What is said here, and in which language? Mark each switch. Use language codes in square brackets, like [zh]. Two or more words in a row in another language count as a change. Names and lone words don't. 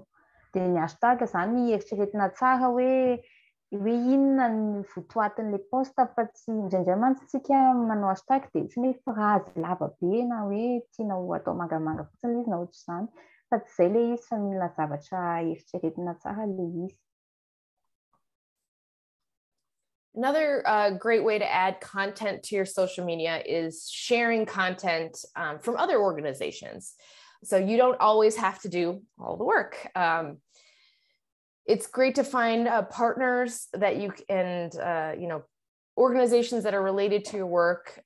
[mg] Dia ny hashtag zany eritreretina tsara hoe inona ny votoatin'ilay poste, fa tsy indraindray mantsy tsika manao hashtag dia tsy hoe phrase lava be na hoe tianao atao mangamanga fotsiny izy na ohatr'izany, fa tsy izay le izy, fa mila zavatra eritreretina tsara le izy. [en] Another great way to add content to your social media is sharing content from other organizations. So you don't always have to do all the work. It's great to find partners that you can, organizations that are related to your work.